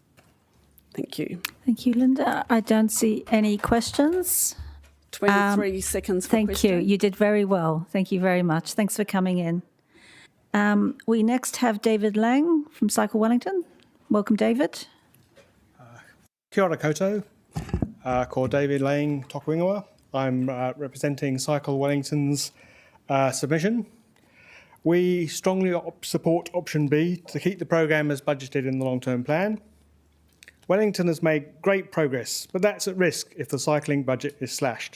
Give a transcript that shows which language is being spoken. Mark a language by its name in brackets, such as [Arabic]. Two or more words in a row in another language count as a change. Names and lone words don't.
[English] Thank you. Thank you, Linda. I don't see any questions. 23 seconds for Thank question. you. You did very well. Thank you very much. Thanks for coming in. We next have David Lang from Cycle Wellington. Welcome, David. [Māori] Kia ora koutou, ko David Lang toku ingoa. [English] I'm representing Cycle Wellington's submission. We strongly support option B to keep the programme as budgeted in the long-term plan. Wellington has made great progress, but that's at risk if the cycling budget is slashed.